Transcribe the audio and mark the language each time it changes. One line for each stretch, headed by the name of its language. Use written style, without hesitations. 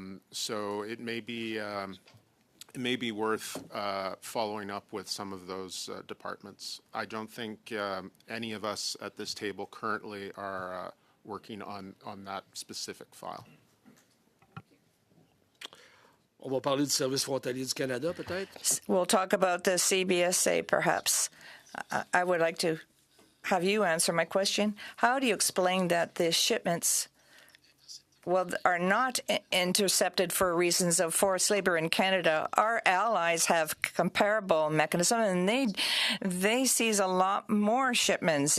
English: So it may be worth following up with some of those departments. I don't think any of us at this table currently are working on that specific file.
French: On va parler du Service frontalier du Canada, peut-être?
English: We'll talk about the CBSA, perhaps. I would like to have you answer my question. How do you explain that the shipments, are not intercepted for reasons of forced labor in Canada? Our allies have comparable mechanism, and they seize a lot more shipments.